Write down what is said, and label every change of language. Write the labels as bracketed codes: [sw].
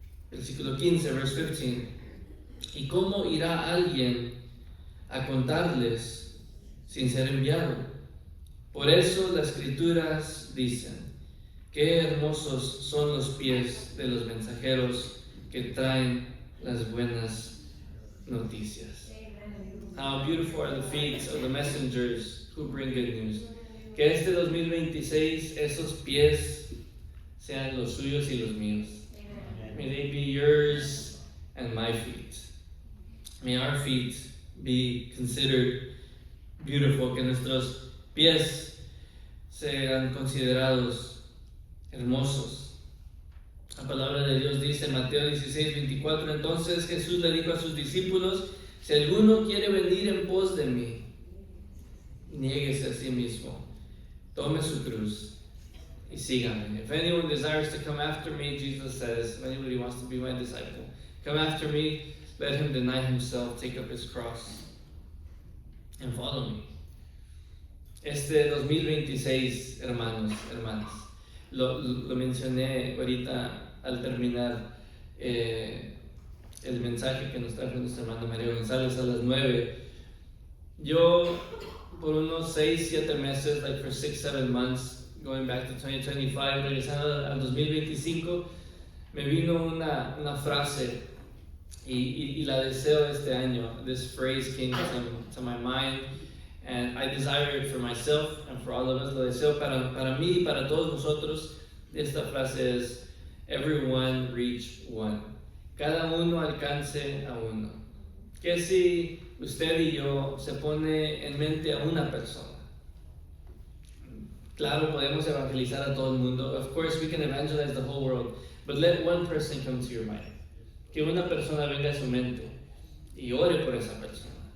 [es] Versículo 15, [en] verse 15. [es] ¿Y cómo irá alguien a contarles sin ser enviado? Por eso las Escrituras dicen, qué hermosos son los pies de los mensajeros que traen las buenas noticias. [en] How beautiful are the feet of the messengers who bring good news. [es] Que este 2026 esos pies sean los suyos y los míos. [en] May they be yours and my feet. May our feet be considered beautiful. [es] Que nuestros pies sean considerados hermosos. La palabra de Dios dice en Mateo 16, 24, entonces Jesús le dijo a sus discípulos, si alguno quiere venir en pos de mí, niéguese a sí mismo, tome su cruz y sígame. [en] If anyone desires to come after me, Jesus says, if anybody wants to be my disciple, come after me, let him deny himself, take up his cross, and follow me. [es] Este 2026, hermanos, hermanas, lo mencioné ahorita al terminar el mensaje que nos trajo nuestro hermano Mario González a las 9. Yo, por unos 6-7 meses, [en] like for 6-7 months, going back to 2025, [es] regresando al 2025, me vino una frase y la deseo este año. [en] This phrase came to my mind, and I desire it for myself and for all of us. [es] Lo deseo para mí y para todos nosotros. Esta frase es, [en] everyone reach one. [es] Cada uno alcance a uno. Que si usted y yo se pone en mente a una persona, claro, podemos evangelizar a todo el mundo. [en] Of course, we can evangelize the whole world. But let one person come to your mind. [es] Que una persona venga a su mente y ore por esa persona.